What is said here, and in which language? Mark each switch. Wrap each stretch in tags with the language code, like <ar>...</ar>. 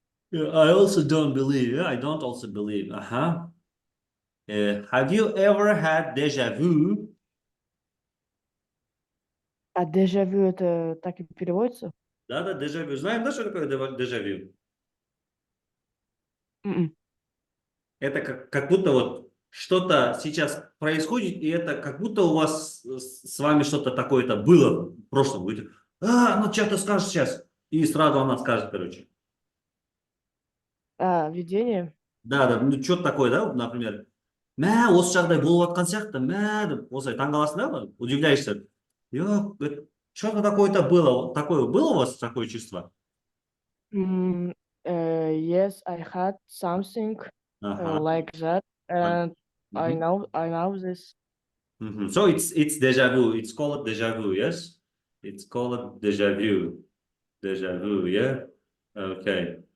<en>Yeah, I also don't believe. Yeah, I don't also believe. Have you ever had déjà vu?</en> <ru>Déjà vu это так и переводится? Да, déjà vu. Знаем, да, что такое déjà vu? Это как будто вот что-то сейчас происходит, и это как будто у вас с вами что-то такое-то было в прошлом. Вы ну что-то скажешь сейчас. И сразу она скажет, короче. Видение? Да, ну что-то такое, да, например.</ru> <kk>Осы жағдай болып жатқан сияқты, деп осылай таңғаласың, да, удивляешься.</kk> <ru>Что-то такое-то было. Такое было у вас такое чувство?</ru> <en>Yes, I had something like that, and I know this. So it's déjà vu. It's called déjà vu, yes? It's called déjà vu. Déjà vu, yeah? Okay.</en>